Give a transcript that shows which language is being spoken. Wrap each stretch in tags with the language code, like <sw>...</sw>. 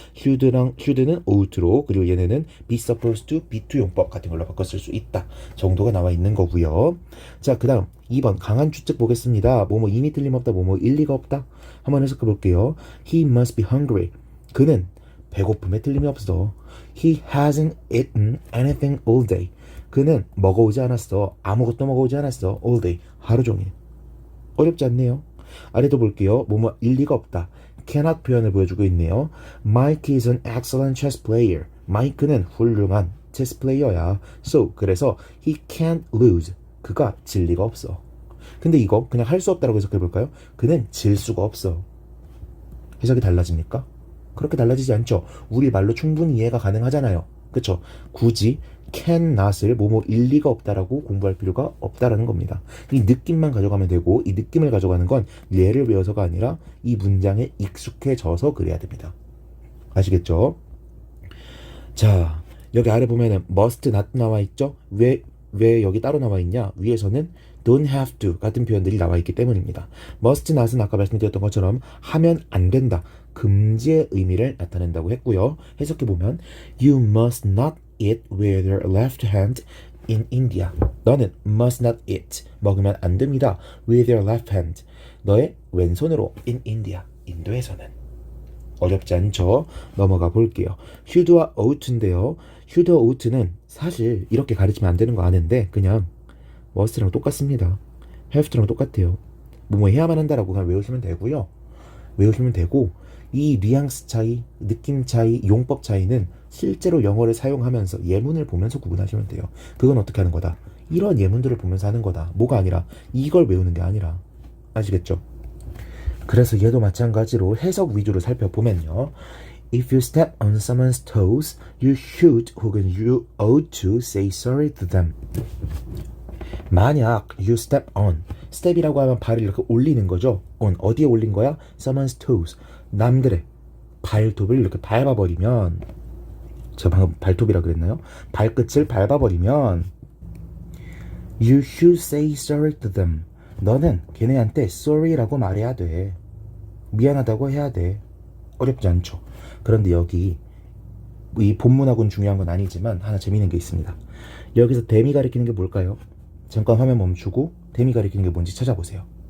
<ko>should는 ought로, 그리고 얘네는 be supposed to, be to 용법 같은 걸로 바꿔 쓸 수 있다 정도가 나와 있는 거고요. 자, 그 다음 2번 강한 추측 보겠습니다. 뭐뭐 이미 틀림없다, 뭐뭐 일리가 없다. 한번 해석해 볼게요.</ko> <en>He must be hungry.</en> <ko>그는 배고픔에 틀림이 없어.</ko> <en>He hasn't eaten anything all day.</en> <ko>그는 먹어오지 않았어. 아무것도 먹어오지 않았어. all day. 하루 종일. 어렵지 않네요. 아래도 볼게요. 뭐뭐 일리가 없다. cannot 표현을 보여주고 있네요.</ko> <en>Mike is an excellent chess player.</en> <ko>마이크는 훌륭한 체스 플레이어야.</ko> <en>So,</en> <ko>그래서</ko> <en>he can't lose.</en> <ko>그가 질 리가 없어. 근데 이거 그냥 할 수 없다라고 해석해 볼까요? 그는 질 수가 없어. 해석이 달라집니까? 그렇게 달라지지 않죠. 우리 말로 충분히 이해가 가능하잖아요. 그쵸? 굳이 cannot을 뭐뭐 일리가 없다라고 공부할 필요가 없다라는 겁니다. 이 느낌만 가져가면 되고, 이 느낌을 가져가는 건 예를 외워서가 아니라 이 문장에 익숙해져서 그래야 됩니다. 아시겠죠? 자, 여기 아래 보면은 must not 나와 있죠? 왜 여기 따로 나와 있냐? 위에서는 don't have to 같은 표현들이 나와 있기 때문입니다. must not은 아까 말씀드렸던 것처럼 하면 안 된다, 금지의 의미를 나타낸다고 했고요. 해석해보면</ko> <en>You must not eat with your left hand in India.</en> <ko>너는</ko> <en>must not eat,</en> <ko>먹으면 안 됩니다,</ko> <en>with your left hand,</en> <ko>너의 왼손으로</ko> <en>in India,</en> <ko>인도에서는. 어렵지 않죠? 넘어가 볼게요. should와 ought인데요. should와 ought는 사실 이렇게 가르치면 안 되는 거 아는데 그냥 must랑 똑같습니다. have랑 똑같아요. 뭐뭐 해야만 한다라고 그냥 외우시면 되고요. 외우시면 되고, 이 뉘앙스 차이, 느낌 차이, 용법 차이는 실제로 영어를 사용하면서 예문을 보면서 구분하시면 돼요. 그건 어떻게 하는 거다? 이런 예문들을 보면서 하는 거다. 뭐가 아니라 이걸 외우는 게 아니라. 아시겠죠? 그래서 얘도 마찬가지로 해석 위주로 살펴보면요.</ko> <en>If you step on someone's toes, you should</en> <ko>혹은</ko> <en>you ought to say sorry to them.</en> <ko>만약</ko> <en>you step on,</en> <ko>step이라고 하면 발을 이렇게 올리는 거죠. on, 어디에 올린 거야?</ko> <en>someone's toes,</en> <ko>남들의 발톱을 이렇게 밟아버리면, 제가 방금 발톱이라 그랬나요? 발끝을 밟아버리면</ko> <en>you should say sorry to them.</en> <ko>너는 걔네한테 sorry라고 말해야 돼. 미안하다고 해야 돼. 어렵지 않죠? 그런데 여기 이 본문하고는 중요한 건 아니지만 하나 재미있는 게 있습니다. 여기서 them이 가리키는 게 뭘까요? 잠깐 화면 멈추고 them이 가리키는 게 뭔지 찾아보세요.</ko>